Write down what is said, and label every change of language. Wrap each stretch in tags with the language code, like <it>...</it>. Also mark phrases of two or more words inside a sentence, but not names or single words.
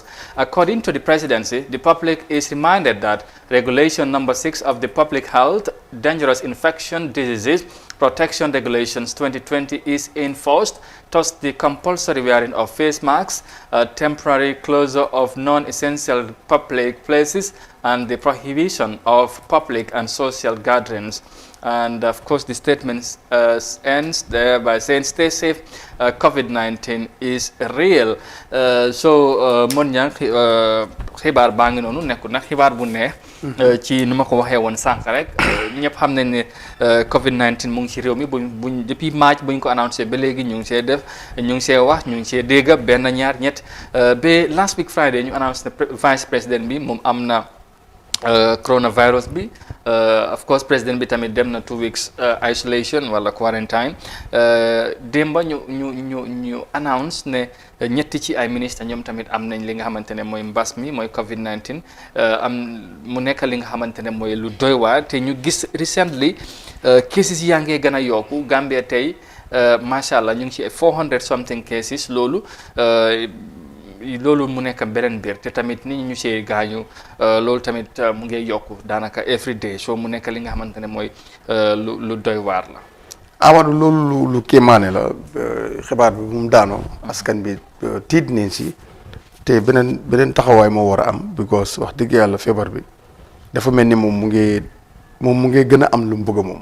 <en>According to the presidency, the public is reminded that Regulation Number 6 of the Public Health Dangerous Infection Diseases Protection Regulations 2020 is enforced, thus the compulsory wearing of face masks, temporary closure of non-essential public places, and the prohibition of public and social gatherings. And of course, the statement ends there by saying, stay safe, COVID-19 is real.</en> <wo>So mon ñang xibaar baa ngi noonu nekkul nag xibaar bu neex ci nu ma ko waxee woon sànq rek ñëpp xam nañ ne COVID-19 mu ngi ci réew mi buñ depuis March buñ ko annoncé ba léegi ñu ngi see def ñu ngi see wax ñu ngi see dégg benn ñaar ñett ba</wo> <en>last week Friday</en> <wo>ñu annoncé ne</wo> <fr>vice président</fr> <wo>bi moom am na coronavirus bi</wo> <en>of course</en> <wo>président bi tamit dem na 2</wo> <en>weeks isolation</en> <wo>wala quarantine démba ñu announce ne ñetti ci ay ministre ñoom tamit am nañ li nga xamante ne mooy mbas mi mooy COVID-19 am mu nekk li nga xamante ne mooy lu doy waar te ñu gis</wo> <en>recently cases</en> <wo>yaa ngee gën a yokku Gambia tey</wo> <ar>macha allah</ar> <wo>ñu ngi ci 400</wo> <en>something cases</en> <wo>loolu mu nekk beneen biir te tamit nit ñu see gaañu loolu tamit mu ngi yokku daanaka</wo> <en>every day</en> <wo>so mu nekk li nga xamante ne mooy lu doy waar la. Amadou loolu lu kéemaane la xibaar bi mu daanoo askan bi tiit nañ si te beneen taxawaay moo war a am because wax dëgg yàlla feebar bi dafa mel ni moom mu ngi gën a am lu mu bëgg moom.</wo>